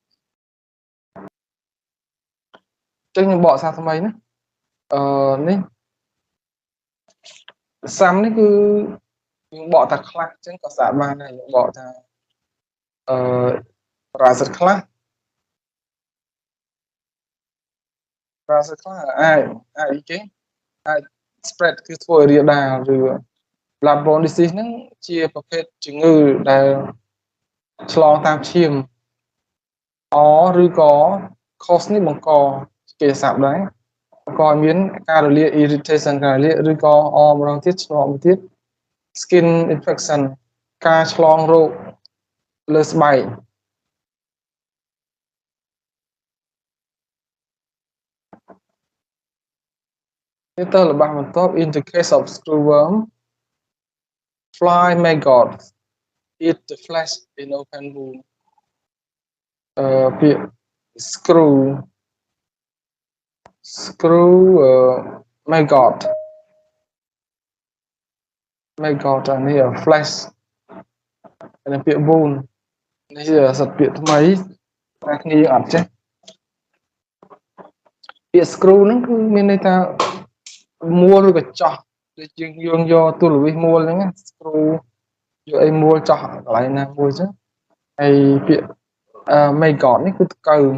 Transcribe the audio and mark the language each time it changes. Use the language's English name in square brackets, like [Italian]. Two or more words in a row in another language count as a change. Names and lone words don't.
[Khmer] ចឹងខ្ញុំបកសារថ្មីណានេះសាំនេះគឺយើងបកតែខ្លះចឹងក៏ស្ដាប់បានដែរយើងបកថាប្រាសិតខ្លះអាច គេអាច spread គឺធ្វើឲ្យរាលដាលឬ [English] blood-borne disease [Khmer] ហ្នឹងជាប្រភេទជំងឺ ដែលឆ្លងតាមឈាមឬក៏ cause នេះបង្កគេសាប់ដែរបង្កឲ្យមានការរលាក irritation ការរលាកឬក៏ម្ដងទៀតឆ្លងមួយទៀត [English] skin infection [Khmer] ការឆ្លងរោគលើស្បែក ទៅរបស់បន្ទាប់ [English] in the case of screwworm fly maggots eat the flesh in open wound [Khmer] ពាក្យ [English] screw maggot [Khmer] នេះ flesh ហើយពាក្យ wound នេះជាសត្វពាក្យថ្មីតែគ្នាយើងអត់ចេះ ពាក្យ screw ហ្នឹងគឺមានន័យថាមួលឬក៏ចោះដូចយើងយកទូលវិសមួលអញ្ចឹង screw យកអីមួលចោះកន្លែងណាមួយអញ្ចឹងហើយពាក្យ maggot នេះគឺកៅ